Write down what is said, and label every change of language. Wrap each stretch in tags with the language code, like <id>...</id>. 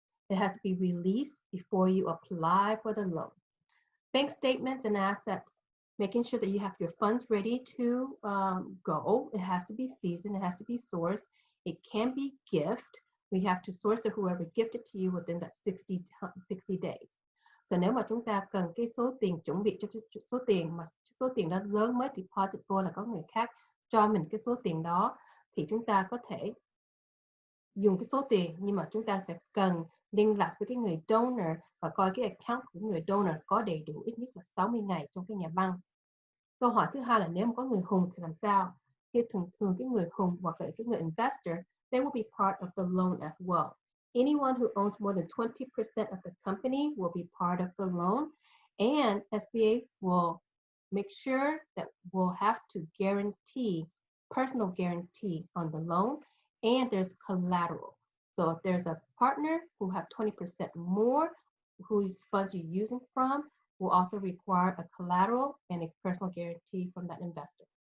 <en>It has to be released before you apply for the loan. Bank statements and assets, making sure that you have your funds ready to go. It has to be seasoned, it has to be sourced. It can be gift. We have to source to whoever gifted to you within that 60 days.</en> <vi>So nếu mà chúng ta cần cái số tiền chuẩn bị cho số tiền mà số tiền đó lớn mới deposit vô là có người khác cho mình cái số tiền đó, thì chúng ta có thể dùng cái số tiền, nhưng mà chúng ta sẽ cần liên lạc với cái người donor và coi cái account của người donor có đầy đủ ít nhất là 60 ngày trong cái nhà băng. Câu hỏi thứ hai là nếu mà có người hùng thì làm sao? Thì thường cái người hùng hoặc là cái người investor,</vi> <en>they will be part of the loan as well. Anyone who owns more than 20% of the company will be part of the loan, and SBA will make sure that we'll have to guarantee, personal guarantee on the loan, and there's collateral. So if there's a partner who have 20% more, whose funds you're using from, will also require a collateral and a personal guarantee from that investor.</en>